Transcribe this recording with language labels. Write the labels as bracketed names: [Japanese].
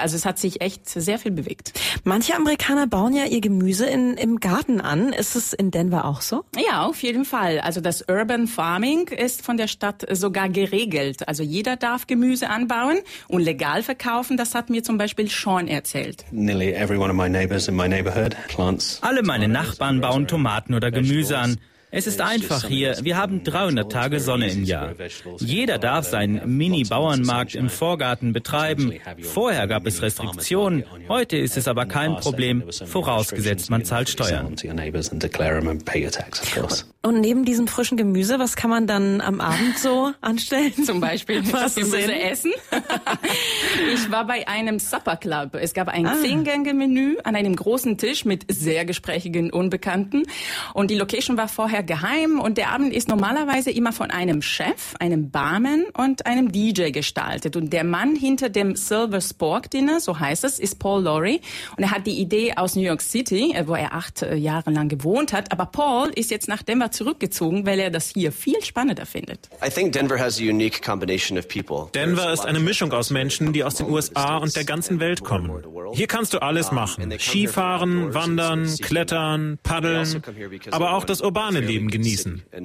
[German] Also es hat sich echt sehr viel bewegt. Manche Amerikaner bauen ja ihr Gemüse im Garten an. Ist es in Denver auch so? Ja, auf jeden Fall. Also das Urban Farming ist von der Stadt sogar geregelt. Also jeder darf Gemüse anbauen und legal verkaufen. Das hat mir zum Beispiel Sean erzählt. [English] Nearly every one of my neighbors in my neighborhood plants. [German] Alle meine Nachbarn bauen Tomaten oder Gemüse an. Es ist einfach hier. Wir haben 300 Tage Sonne im Jahr. Jeder darf seinen Mini-Bauernmarkt im Vorgarten betreiben. Vorher gab es Restriktionen. Heute ist es aber kein Problem, vorausgesetzt man zahlt Steuern. Und neben diesem frischen Gemüse, was kann man dann am Abend so anstellen? Zum Beispiel was Gemüse essen. Ich war bei einem Supper Club. Es gab ein 10-Gänge-Menü an einem großen Tisch mit sehr gesprächigen Unbekannten. Und die Location war vorher geheim. Und der Abend ist normalerweise immer von einem Chef, einem Barman und einem DJ gestaltet. Und der Mann hinter dem Silver Spork Dinner, so heißt es, ist Paul Laurie. Und er hat die Idee aus New York City, wo er 8 Jahre lang gewohnt hat. Aber Paul ist jetzt nach Denver zurückgezogen, weil er das hier viel spannender findet. [English] I think Denver has a unique combination of people. [German] Denver ist eine Mischung aus Menschen, die aus den USA und der ganzen Welt kommen. Hier kannst du alles machen. Skifahren, wandern, klettern, paddeln, aber auch das urbane Leben genießen.